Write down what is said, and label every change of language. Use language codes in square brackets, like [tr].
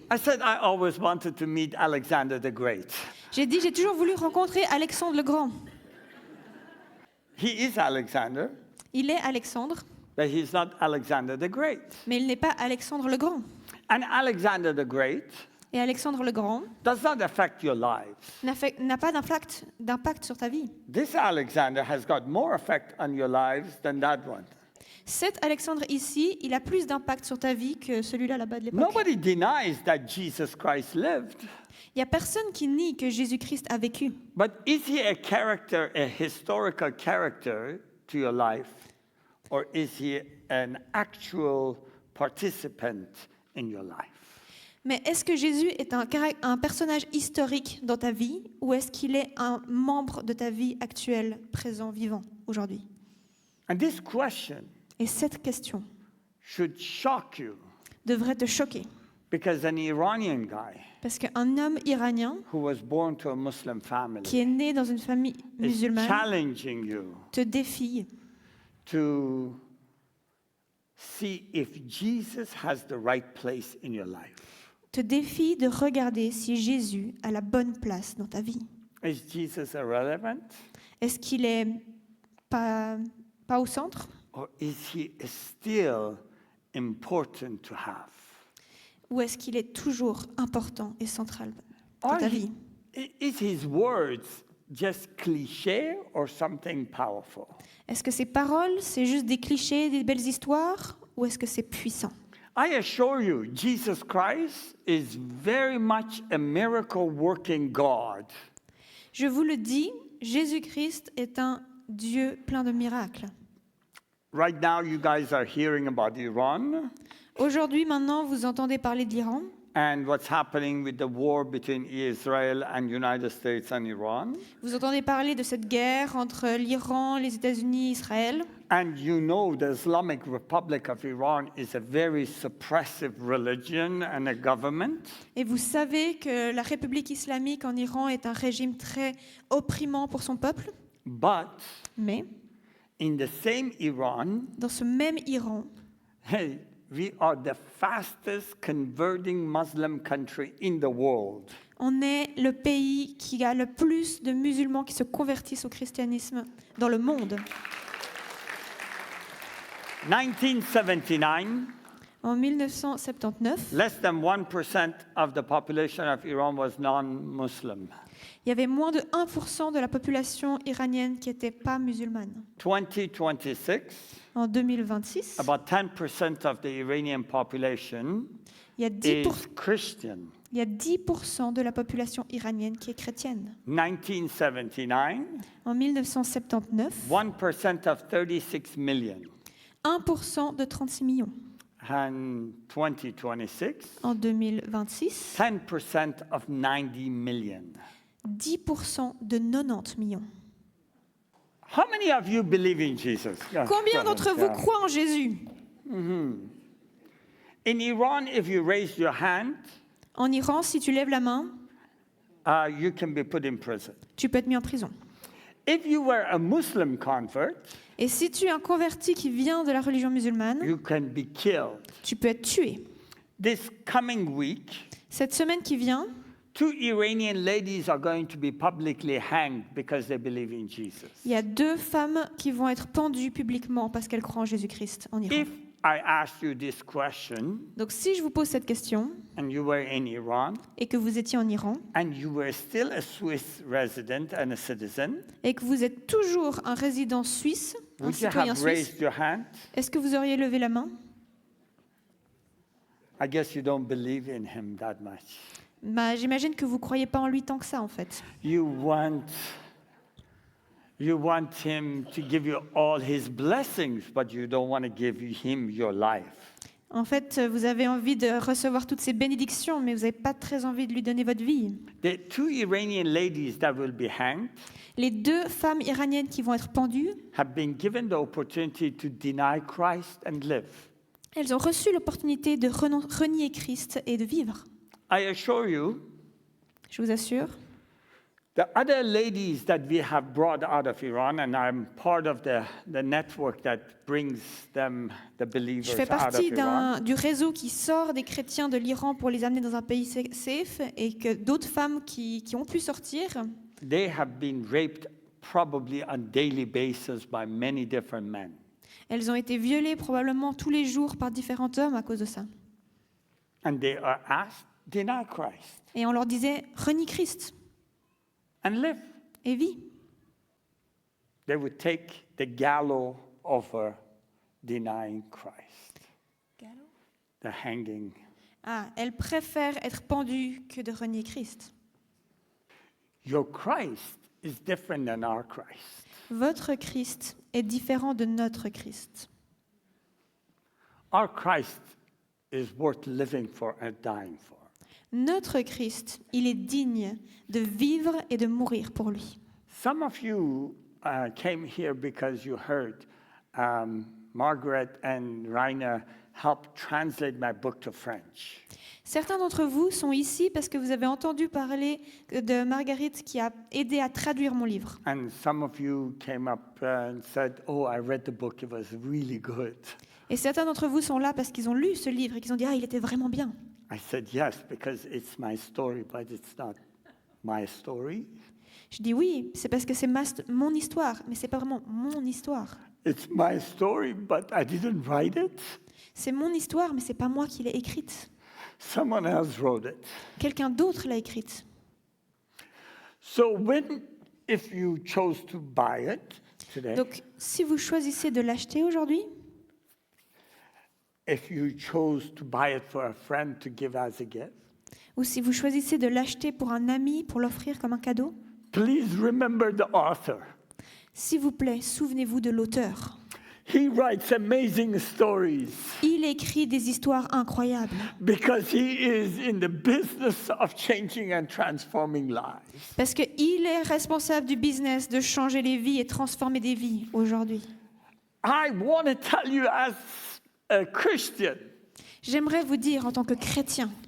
[en] I said I always wanted to meet Alexander the Great. [fr] J'ai dit, j'ai toujours voulu rencontrer Alexandre le Grand. [en] He is Alexander, [fr] Il est Alexandre, [en] but he's not Alexander the Great. [fr] mais il n'est pas Alexandre le Grand. [en] And Alexander the Great [fr] Et Alexandre le Grand [en] does not affect your lives. [fr] n'a pas d'impact sur ta vie. [en] This Alexander has got more effect on your lives than that one. [fr] Cet Alexandre ici, il a plus d'impact sur ta vie que celui-là là-bas de l'époque. [en] Nobody denies that Jesus Christ lived. [fr] Il n'y a personne qui nie que Jésus-Christ a vécu. [en] But is he a character, a historical character to your life? Or is he an actual participant in your life? [fr] Mais est-ce que Jésus est un personnage historique dans ta vie ou est-ce qu'il est un membre de ta vie actuelle, présent, vivant, aujourd'hui? [en] And this question [fr] Et cette question [en] should shock you [fr] devrait te choquer. [en] because an Iranian guy [fr] Parce qu'un homme iranien [en] who was born to a Muslim family [fr] qui est né dans une famille [en] is [fr] musulmane [en] challenging you [fr] te défie [en] to see if Jesus has the right place in your life. [fr] de regarder si Jésus a la bonne place dans ta vie. [en] Is Jesus irrelevant? [fr] Est-ce qu'il est pas au centre [en] Or is he still important to have? [fr] ou est-ce qu'il est toujours important et central dans [en] Or [fr] ta vie? [en] is his words just cliché or something powerful? [fr] Est-ce que ces paroles, c'est juste des clichés, des belles histoires ou est-ce que c'est puissant? [en] I assure you, Jesus Christ is very much a miracle working God. [fr] Je vous le dis, Jésus-Christ est un Dieu plein de miracles. [en] Right now, you guys are hearing about Iran [fr] Aujourd'hui, maintenant, vous entendez parler de l'Iran [en] and what's happening with the war between Israel and United States and Iran. [fr] Vous entendez parler de cette guerre entre l'Iran, les États-Unis, Israël. [en] And you know the Islamic Republic of Iran is a very suppressive religion and a government. [fr] Et vous savez que la République islamique en Iran est un régime très opprimant pour son peuple. [en] But [fr] Mais [en] in the same Iran, [fr] dans ce même Iran, [en] hey, we are the fastest converting Muslim country in the world. [fr] on est le pays qui a le plus de musulmans qui se convertissent au christianisme dans le monde. [en] 1979, [fr] En 1979, [en] less than 1% of the population of Iran was non-Muslim. [fr] Il y avait moins de 1% de la population iranienne qui n'était pas musulmane. [en] 2026, [fr] En 2026, [en] about 10% of the Iranian population [fr] il y a 10%, [en] is Christian. [fr] il y a 10% de la population iranienne qui est chrétienne. [en] 1979, [fr] En 1979, [en] 1% of 36 million. [fr] 1% de 36 millions. [en] And 2026, [fr] En 2026, [en] 10% of 90 million. [fr] 10% de 90 millions. [en] How many of you believe in Jesus? Yeah, [fr] Combien [en] go [fr] d'entre [en] ahead, [fr] vous [en] yeah. [fr] croient en Jésus? [en] In Iran, if you raise your hand, [fr] En Iran, si tu lèves la main, [en] you can be put in prison. [fr] tu peux être mis en prison. [en] If you were a Muslim convert, [fr] Et si tu es un converti qui vient de la religion musulmane, [en] you can be killed. [fr] tu peux être tué. [en] This coming week, [fr] Cette semaine qui vient, [en] 2 Iranian ladies are going to be publicly hanged because they believe in Jesus. [fr] il y a 2 femmes qui vont être pendues publiquement parce qu'elles croient en Jésus-Christ en Iran. [en] If I asked you this question [fr] Donc si je vous pose cette question [en] and you were in Iran [fr] et que vous étiez en Iran [en] and you were still a Swiss resident and a citizen, [fr] et que vous êtes toujours un résident suisse, un [en] would you [fr] citoyen [en] have [fr] suisse, [en] raised your hand? [fr] est-ce que vous auriez levé la main? [en] I guess you don't believe in him that much. [fr] Bah, j'imagine que vous ne croyez pas en lui tant que ça en fait. [en] You want him to give you all his blessings, but you don't want to give him your life. [fr] En fait, vous avez envie de recevoir toutes ces bénédictions, mais vous n'avez pas très envie de lui donner votre vie. [en] The 2 Iranian ladies that will be hanged [fr] Les 2 femmes iraniennes qui vont être pendues, [en] have been given the opportunity to deny Christ and live. [fr] elles ont reçu l'opportunité de renier Christ et de vivre. [en] I assure you, [fr] Je vous assure. [en] the other ladies that we have brought out of Iran, and I'm part of the network that brings them, the believers, [fr] Je fais [en] out of [fr] partie [en] Iran. [fr] du réseau qui sort des chrétiens de l'Iran pour les amener dans un pays safe et que d'autres femmes qui ont pu sortir, [en] They have been raped probably on daily basis by many different men. [fr] elles ont été violées probablement tous les jours par différents hommes à cause de ça. [en] And they are asked, deny Christ [fr] Et on leur disait, renie Christ [en] and live. [fr] et vis. [en] They would take the gallows over denying Christ. The hanging. [fr] Ah, elles préfèrent être pendues que de renier Christ. [en] Your Christ is different than our Christ. [fr] Votre Christ est différent de notre Christ. [en] Our Christ is worth living for and dying for. [fr] Notre Christ, il est digne de vivre et de mourir pour lui. [en] Some of you came here because you heard Margaret and Rainer help translate my book to French. [fr] Certains d'entre vous sont ici parce que vous avez entendu parler de Marguerite qui a aidé à traduire mon livre. [en] And some of you came up and said, "Oh, I read the book. It was really good." [fr] Et certains d'entre vous sont là parce qu'ils ont lu ce livre et qu'ils ont dit « Ah, il était vraiment bien ». [en] I said, "Yes, because it's my story, but it's not my story. [fr] Je dis oui, c'est parce que c'est mon histoire, mais c'est pas vraiment mon histoire. [en] It's my story, but I didn't write it. [fr] C'est mon histoire, mais c'est pas moi qui l'ai écrite. [en] Someone else wrote it." [fr] Quelqu'un d'autre l'a écrite. [en] So if you chose to buy it today, [fr] Donc, si vous choisissez de l'acheter aujourd'hui, [en] if you chose to buy it for a friend to give as a gift, [fr] ou si vous choisissez de l'acheter pour un ami, pour l'offrir comme un cadeau, [en] please remember the author. [fr] s'il vous plaît, souvenez-vous de l'auteur. [en] He writes amazing stories [fr] Il écrit des histoires incroyables [en] because he is in the business of changing and transforming lives. [fr] parce qu'il est responsable du business de changer les vies et transformer des vies aujourd'hui. [en] I want to tell you as a Christian, [fr] J'aimerais vous dire en tant que chrétien,